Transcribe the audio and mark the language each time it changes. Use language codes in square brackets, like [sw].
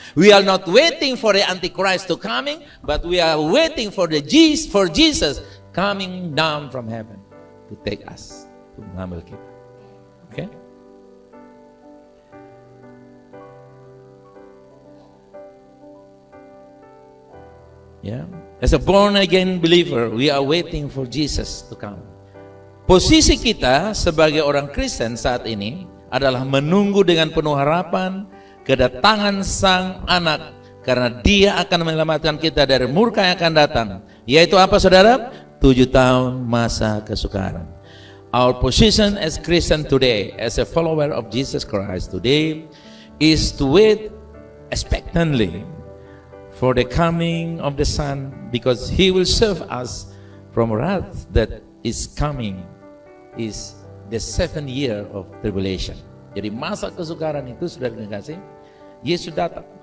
[en] We are not waiting for the antichrist to coming, but we are waiting for Jesus coming down from heaven to take us, to [id] mengambil kita. [en] Okay? Yeah. As a born again believer, we are waiting for Jesus to come. [id] Posisi kita sebagai orang Kristen saat ini adalah menunggu dengan penuh harapan kedatangan Sang Anak, karena Dia akan menyelamatkan kita dari murka yang akan datang. Yaitu apa, saudara? 7 tahun masa kesukaran. [en] Our position as Christian today, as a follower of Jesus Christ today, is to wait expectantly for the coming of the Son, because He will save us from wrath that is coming, is the 7th year of tribulation. [id] Jadi masa kesukaran itu sudah dikasih, Yesus datang.